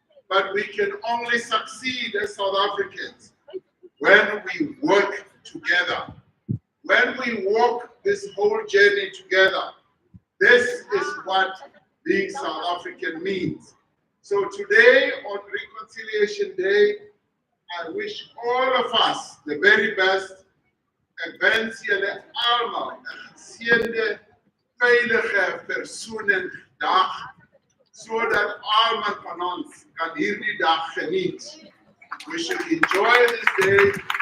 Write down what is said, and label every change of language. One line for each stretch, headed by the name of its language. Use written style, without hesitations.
English: But we can only succeed as South Africans when we work together. When we walk this whole journey together, this is what being South African means. So today, on Reconciliation Day, I wish all of us the very best.
Afrikaans: Ek wens julle almal 'n geseënde, veilige Versoeningsdag, sodat almal van ons kan hierdie dag geniet.
English: We should enjoy this day.